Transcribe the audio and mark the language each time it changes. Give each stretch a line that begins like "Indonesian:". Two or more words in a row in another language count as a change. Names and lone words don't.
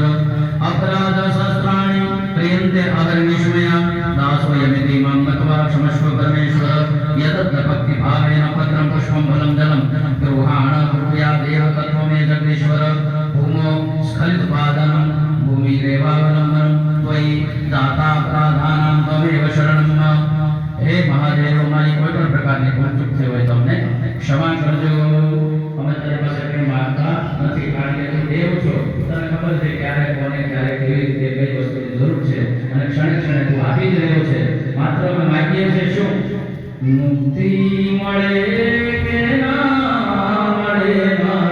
Sanskrit: अपराधसहस्राणि क्रियन्ते अहर्निशु मया दासोऽयमिति मां मत्वा क्षमस्व परमेश्वर। यदत्र भक्तिभावेन पत्रं पुष्पं फलं जलं गृहाण कृपया देव तत्त्वमे जगदीश्वर। भूमौ स्खलितपादनं भूमिरेवावलम्बनं त्वयि दातापराधानां त्वमेव शरणं मम।
Gujarati: हे महादेव મારી કોઈ પણ પ્રકારની ભૂલ ચૂક થઈ હોય તો અમને ક્ષમા કરજો। અમે તારી પાસે કંઈ માંગતા નથી કારણ કે તું દેવ છો તને ખબર છે ક્યારે કોને ક્યારે કેવી રીતે કઈ વસ્તુની જરૂર છે અને ક્ષણે ક્ષણે તું આપી જ રહ્યો છે। માત્ર અમે માગીએ છીએ શું મુક્તિ મળે કે ના મળે